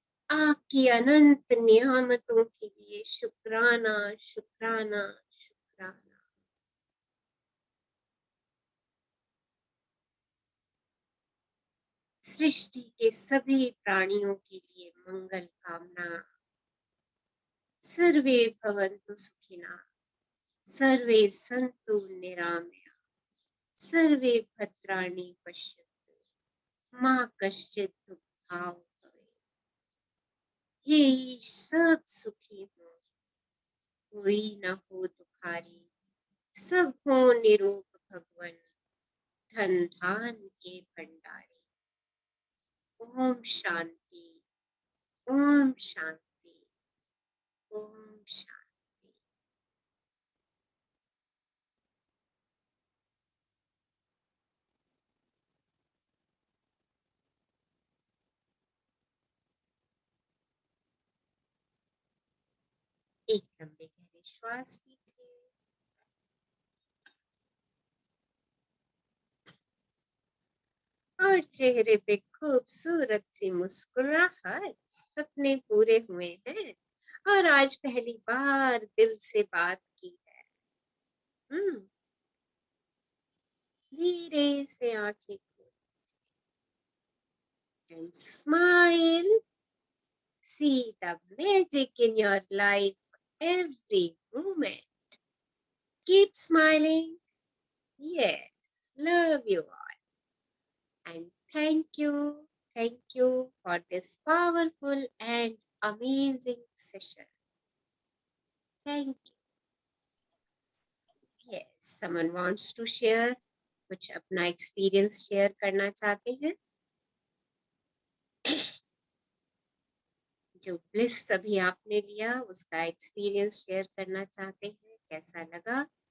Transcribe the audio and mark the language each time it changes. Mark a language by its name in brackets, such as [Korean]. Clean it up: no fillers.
[Hindi] आपकी अनंत नियामतों के लिए शुक्राना, शुक्राना, शुक्राना। सृष्टि के सभी प्राणियों के लिए मंगल कामना। [Sanskrit] सर्वे भवन्तु सुखिनः, सर्वे सन्तु निरामया, सर्वे भद्राणि पश्यन्तु, मा कश्चित् दुःखाय भवेत्। [Hindi] हे ईश, सब सुखी हो, कोई न हो दुखारी, सब हो निरोग भगवन, धन धान के भंडारी। ओम शांति, ओम शांति, ओम शांति। एक लंबे गहरे श्वास लीजिए, और चेहरे पे खूबसूरत सी मुस्कुराहट। सपने पूरे हुए हैं और आज पहली बार दिल से बात की है। धीरे से आंखें खोलें [English] and smile. See the magic in your life every moment. Keep smiling. Yes, love you all. And thank you for this powerful and amazing session. Thank you. Yes, someone wants to share, [Hindi] कुछ अपना experience share करना चाहते हैं? जो bliss अभी आपने लिया उसका एक्सपीरियंस शेयर करना चाहते हैं, कैसा लगा?